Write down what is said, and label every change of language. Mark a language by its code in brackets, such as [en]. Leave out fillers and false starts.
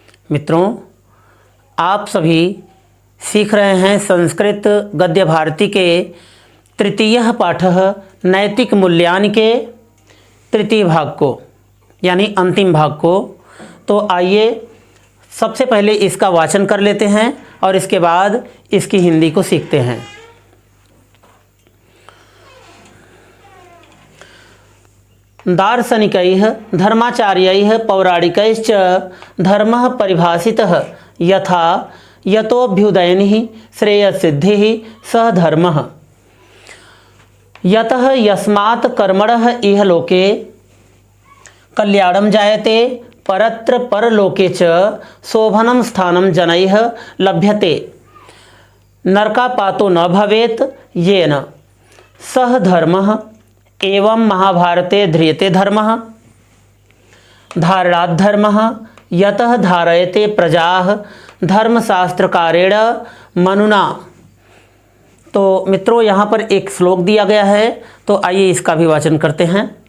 [hi] मित्रों, आप सभी सीख रहे हैं संस्कृत गद्य भारती के तृतीय पाठ नैतिक मूल्यान के तृतीय भाग को यानी अंतिम भाग को। तो आइए सबसे पहले इसका वाचन कर लेते हैं और इसके बाद इसकी हिंदी को सीखते हैं। [sa] दार्शनिकैः धर्माचार्यैः पौराणिकैश्च धर्मः परिभाषितः यथा यतोऽभ्युदयनिः श्रेयसिद्धिः सः धर्मः। यतः यस्मात् कर्मणः इह लोके कल्याणं जायते परत्र परलोके च शोभनं स्थानं जनैः लभ्यते नरकापातो न भवेत् येन सः धर्मः। एवं महाभारते ध्रियते धर्मः धारणात् धर्मः यतः धारयते प्रजाः धर्मशास्त्रकारेण मनुना। [hi] तो मित्रों, यहाँ पर एक श्लोक दिया गया है, तो आइए इसका भी वाचन करते हैं।